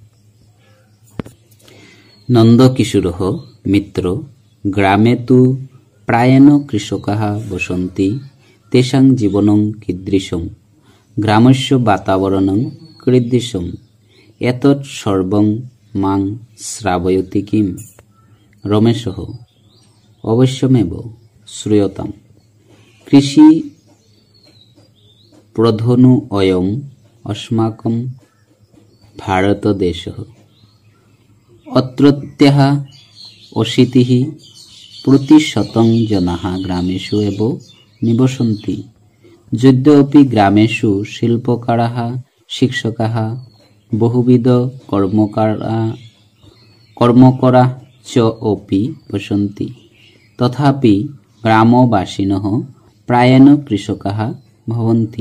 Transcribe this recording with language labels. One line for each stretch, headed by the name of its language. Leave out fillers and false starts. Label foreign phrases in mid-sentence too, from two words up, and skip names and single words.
Sanskrit: নন্দকিশোৰঃ মিত্ৰ, গ্রামে তু প্রায়েণ কৃষকাঃ বসন্তি তেষাং জীবনং কীদৃশম, গ্রামস্য বাতাবরণং কীদৃশম, এতৎ সর্বং মাং শ্রাবয়তি কিম? রমেশঃ অবশ্যমেব শ্রূয়তাম। কৃষি প্রধানো অয়ং अस्माकं भारतदेशः। अत्रत्यः 80% जनाः ग्रामेषु एव निवसन्ति। यद्यपि ग्रामेषु शिल्पकाराः शिक्षकाः बहुविध कर्मकराः च अपि वसन्ति, तथापि ग्रामवासिनः प्रायेण कृषकाः भवन्ति।